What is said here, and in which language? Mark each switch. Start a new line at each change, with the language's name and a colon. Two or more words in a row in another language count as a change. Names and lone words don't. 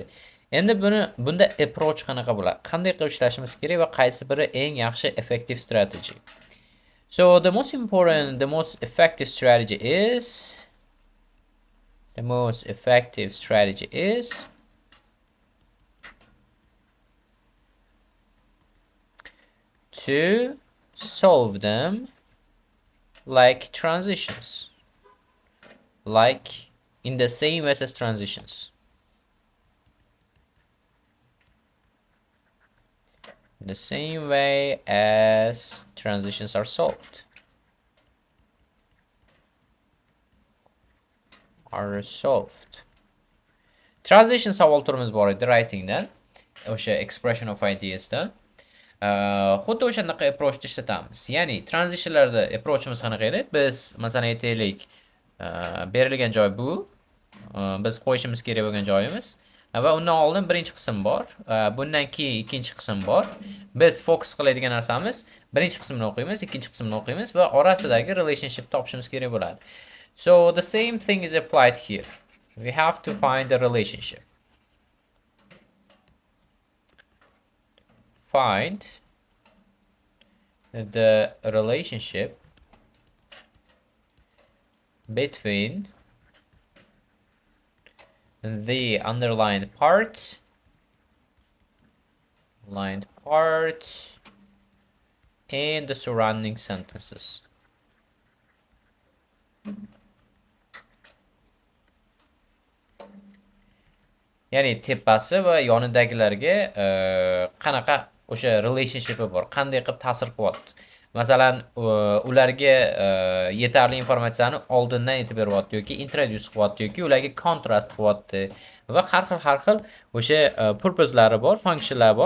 Uzbek: Endi bunda approach qanaqa bo'ladi? Qanday qilib ishlashimiz kerak va qaysi biri eng yaxshi
English: effective strategy? So the most important, the most effective strategy is to solve them like transitions, like in the same way as transitions. The same way as transitions are solved.
Uzbek: Transition savol turimiz bor edi writingdan, o'sha
English: expression of ideasdan.
Uzbek: Xuddi o'shanaqa approachni ishlatamiz. Ya'ni transitionlarda approachimiz qanaqa edi? Biz masalan aytaylik, berilgan joy bu, biz qo'yishimiz kerak bo'lgan joyimiz. Va undan oldin birinchi qism bor, bundan keyin ikkinchi qism bor. Biz focus qiladigan narsamiz birinchi qismni o'qiymiz, ikkinchi qismni o'qiymiz va orasidagi relationship topishimiz kerak bo'ladi.
English: So the same thing is applied here. We have to find the relationship. Find the relationship between the underlined part and the surrounding sentences.
Uzbek: Ya'ni tepasi va yonidagilarga qanaqa o'sha relationship bor, qanday qilib ta'sir qilyapti. Masalan, ularga yetarli informatsiyani oldindan aytib beryapti yoki introduce qilyapti yoki ularga kontrast qilyapti va har xil o'sha purposelari bor, functionlari bor.